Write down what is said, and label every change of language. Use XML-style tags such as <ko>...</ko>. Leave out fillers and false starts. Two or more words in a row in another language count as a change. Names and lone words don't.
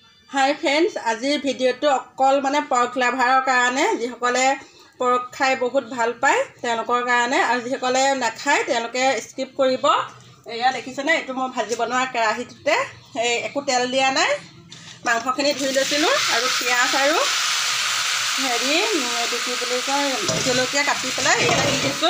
<en>Hi friends,</en> <as>আজিৰ ভিডিঅ'টো অকল মানে</as> <en>pork lovers</en> <as>কাৰণে যিসকলে पर्क খাই বহুত ভাল পায় তেওঁলোকৰ কাৰণে আৰু যিসকলে নাখায় তেওঁলোকে স্কিপ কৰিব। এয়া দেখিছেনে, এইটো মই ভাজি বনোৱা কেৰাহীটোতে একো তেল দিয়া নাই। মাংসখিনি ধুই লৈছিলোঁ আৰু পিঁয়াজ আৰু এইটো কি বুলি কয় জলকীয়া কাটি পেলাই ইয়াত দি দিছোঁ।</as>